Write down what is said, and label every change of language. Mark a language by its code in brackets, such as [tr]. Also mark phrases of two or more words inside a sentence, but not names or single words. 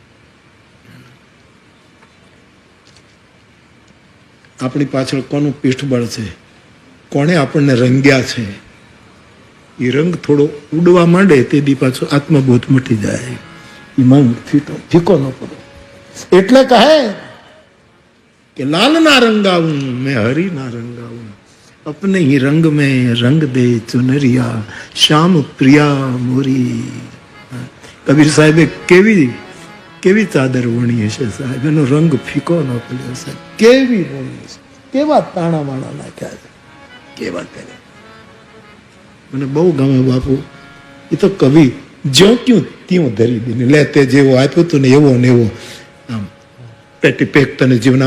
[gu] આપણી પાછળ કોનું પીઠબળ છે, કોણે આપણને રંગ્યા છે, એ રંગ થોડો ઉડવા માંડે તેથી પાછો આત્મબોધ મટી જાય. એ મન ફીકો ન પડે. એટલે કહે કે લાલ ના રંગાવું મેં હરી ના રંગાવું, [hi] अपने ही रंग में रंग दे चुनरिया श्याम प्रिया मोरी. [gu] કબીર સાહેબે કેવી ચાદર વણી હશે સાહેબ, એનો રંગ ફીકો ન પડ્યો સાહેબ. કેવી વણી છે, કેવા તાણા વાણા નાખ્યા છે, કેવા કરે. મને બહુ ગમે બાપુ. એ તો કવિ જ્યો ક્યું ત્યું ધરી દીને લે, તે જેવો આપ્યો તો ને એવો આમ પેટી પેક તને જીવન.